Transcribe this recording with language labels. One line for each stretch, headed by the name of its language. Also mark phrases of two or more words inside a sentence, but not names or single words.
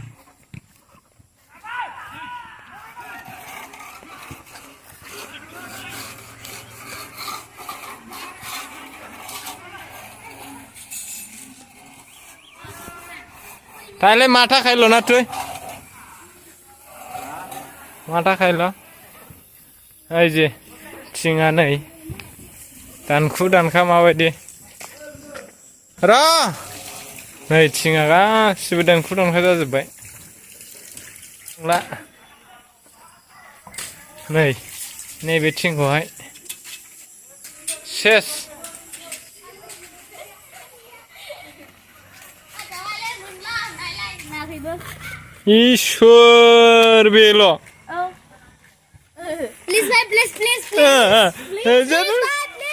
Bangla: তাহলে মাথা খাইলো না তুই মাথা খাইলো এই যে
Bodo: थिङा नै दानखु दानखा माबायदि र' नै थिङा गासिबो दानखु दानखा जाजोब्बाय ला नै नैबे थिंखौहाय सेस इसोर बेल'
English: Please, please, please, please. please.